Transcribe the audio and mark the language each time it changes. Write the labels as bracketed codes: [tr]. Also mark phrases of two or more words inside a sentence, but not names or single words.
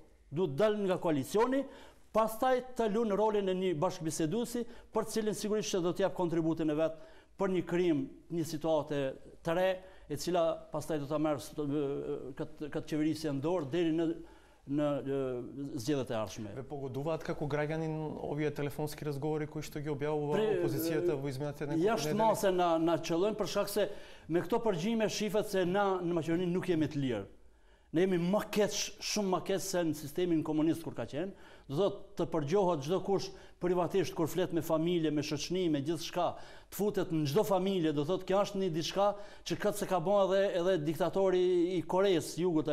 [sq] Duhet dal nga koalicioni, pastaj të luajë rolin e një bashkëbiseduesi, për të cilin sigurisht që do të jap kontributin e vet për një krim, një situatë të re, e cila pastaj do ta merr këtë qeverisje në dorë deri në zgjedhjet e ardhshme. [mk] Ве погодуваат како граѓанин овие телефонски разговори кои што ги објавува опозицијата во изминатите неколку недели? [sq] Jashtë mase na qëllojnë për shkak se me këto përgjime shifet se na në Maqedoni nuk jemi të lirë. Ne jemi më keq, shumë më keq se në sistemin komunist kur ka qenë. Do thotë të përgjohet çdo kush privatisht kur flet me familje, me shoqëni, me gjithçka, të futet në çdo familje, do thotë kjo është një diçka që këtë se ka bën edhe diktatori i Koreas Jugut